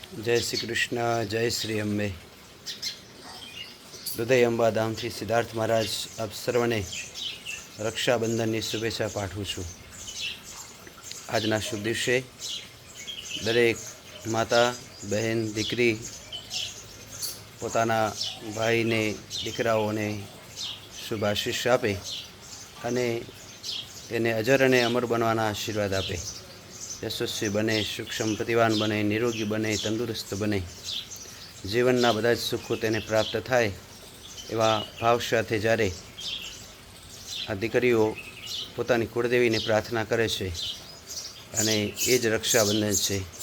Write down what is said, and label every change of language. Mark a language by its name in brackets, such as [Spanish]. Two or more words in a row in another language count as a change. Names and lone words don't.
[Gujarati] જય શ્રી કૃષ્ણ। જય શ્રી અંબે। હૃદય અંબા ધામ થી સિદ્ધાર્થ મહારાજ આપ સર્વને રક્ષાબંધન કી શુભેચ્છા પાઠવું છું। આજના શુભ દિવસે દરેક માતા બહેન દીકરી પોતાના ભાઈ ને દીકરાઓને શુભ આશિષ આપે અને તેને અજર અને અમર બનવાના આશીર્વાદ આપે। યશસ્વી બને, સૂક્ષ્મ પ્રતિવાન બને, નિરોગી બને, તંદુરસ્ત બને, જીવનના બધા જ સુખો તેને પ્રાપ્ત થાય એવા ભાવ સાથે જ્યારે આ દીકરીઓ પોતાની કુળદેવીને પ્રાર્થના કરે છે અને એ જ રક્ષાબંધન છે।